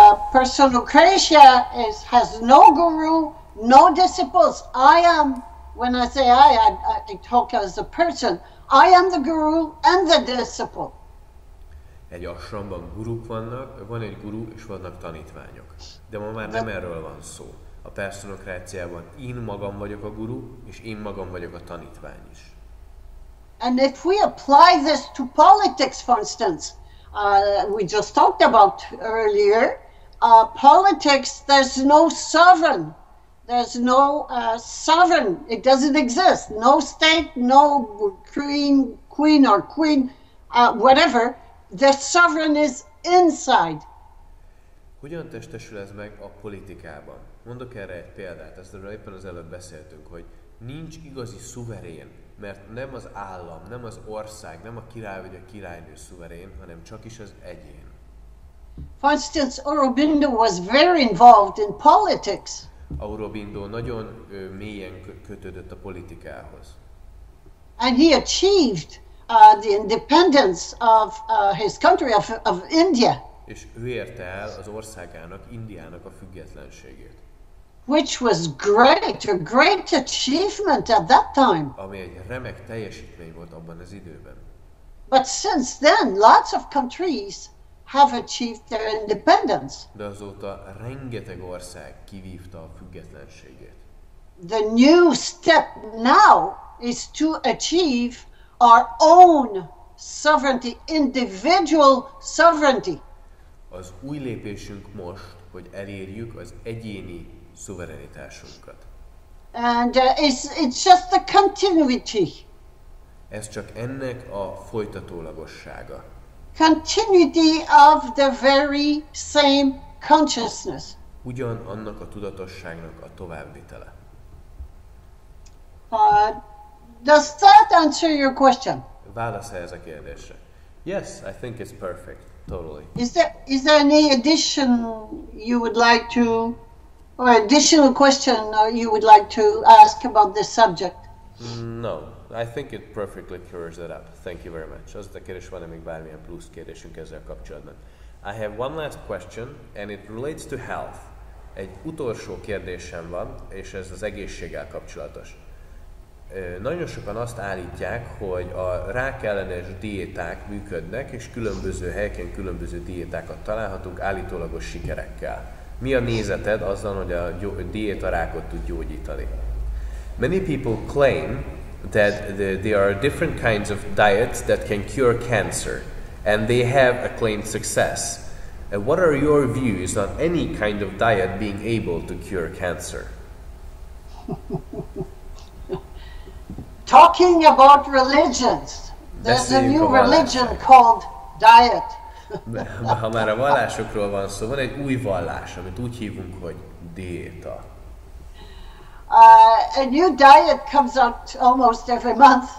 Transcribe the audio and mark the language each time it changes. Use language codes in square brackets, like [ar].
[en] Perszonokrácia has no guru, no disciples. When I say I talk as a person. I am the guru and the disciple. [hu] Egy ashramban guruk vannak, van egy guru és vannak tanítványok. De ma már nem erről van szó. A perszonokráciában én magam vagyok a guru, és én magam vagyok a tanítvány is. [en] And if we apply this to politics, for instance, we just talked about earlier, politics, there's no sovereign. There's no sovereign. It doesn't exist. No state, no queen or queen, whatever. The sovereign is inside. [hu] Hogyan testesül ez meg a politikában? Mondok erre egy példát, ezzel éppen az előbb beszéltünk, hogy nincs igazi szuverén, mert nem az állam, nem az ország, nem a király vagy a királynő szuverén, hanem csak is az egyén. [en] For instance, Aurobindo was very involved in politics. [hu] Aurobindo nagyon mélyen kötődött a politikához. [en] And he achieved the independence of his country, of India. [hu] És ő érte el az országának, Indiának a függetlenségét. [en] Which was a great achievement at that time. [hu] Ami egy remek teljesítmény volt abban az időben. [en] But since then, lots of countries have achieved their independence. [hu] De azóta rengeteg ország kivívta a függetlenségét. [en] The new step now is to achieve our own sovereignty, individual sovereignty. [hu] Az új lépésünk most hogy elérjük az egyéni szuverenitásunkat. [en] And it's just a continuity. [hu] Ez csak ennek a folytatólagossága. [en] Continuity of the very same consciousness. [hu] Ugyanannak a tudatosságnak a továbbvitele. [en] Does that answer your question? [hu] Válasz ez a kérdésre. [en] Yes, I think it's perfect. Totally. Is there any addition you would like to, or additional question you would like to ask about this subject? No, I think it perfectly clears that up. Thank you very much. [hu] Az a kérdés, van-e még bármilyen plusz kérdésünk ezzel kapcsolatban? [en] I have one last question, and it relates to health. [hu] Egy utolsó kérdésem van, és ez az egészséggel kapcsolatos. Nagyon sokan azt állítják, hogy a rákellenes diéták működnek, és különböző helyeken különböző diétákat találhatunk állítólagos sikerekkel. Mi a nézeted azzal, hogy a diéta rákot tud gyógyítani? [en] Many people claim that there are different kinds of diets that can cure cancer, and they have a claimed success. What are your views on any kind of diet being able to cure cancer? Talking about religions, there's a new religion called diet. [hu] Ha már a vallásokról van szó, van egy új vallás, amit úgy hívunk, hogy diéta. [en] A new diet comes out almost every month.